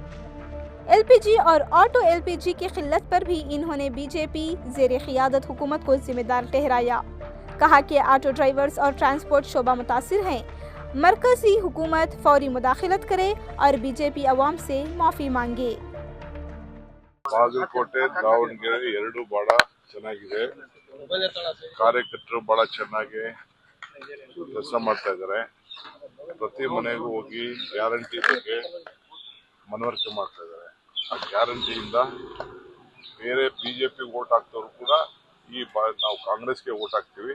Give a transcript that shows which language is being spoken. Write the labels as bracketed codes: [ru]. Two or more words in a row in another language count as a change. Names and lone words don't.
[ur] LPG اور آٹو LPG کی قلت پر بھی انہوں نے بی جے پی زیرِ قیادت حکومت کو ذمہ دار ٹھہرایا. کہا کہ [en] auto drivers [ur] اور ٹرانسپورٹ شعبہ متاثر ہیں. مرکزی حکومت فوری مداخلت کرے اور بی جے پی عوام سے معافی مانگے. [kn] ಬಾಗಲಕೋಟೆ ದಾವಣಗೆರೆ ಎರಡು ಬಹಳ ಚೆನ್ನಾಗಿದೆ. ಕಾರ್ಯಕರ್ತರು ಬಹಳ ಚೆನ್ನಾಗಿ ಕೆಲಸ ಮಾಡ್ತಾ ಇದ್ದಾರೆ. ಪ್ರತಿ ಮನೆಗೂ ಹೋಗಿ ಗ್ಯಾರಂಟಿ ಬಗ್ಗೆ ಮನವರಿಕೆ ಮಾಡ್ತಾ ಇದ್ದಾರೆ. ಆ ಗ್ಯಾರಂಟಿಯಿಂದ ಬೇರೆ ಬಿಜೆಪಿ ವೋಟ್ ಹಾಕ್ತವ್ರು ಕೂಡ ನಾವು ಕಾಂಗ್ರೆಸ್ಗೆ ವೋಟ್ ಹಾಕ್ತೀವಿ.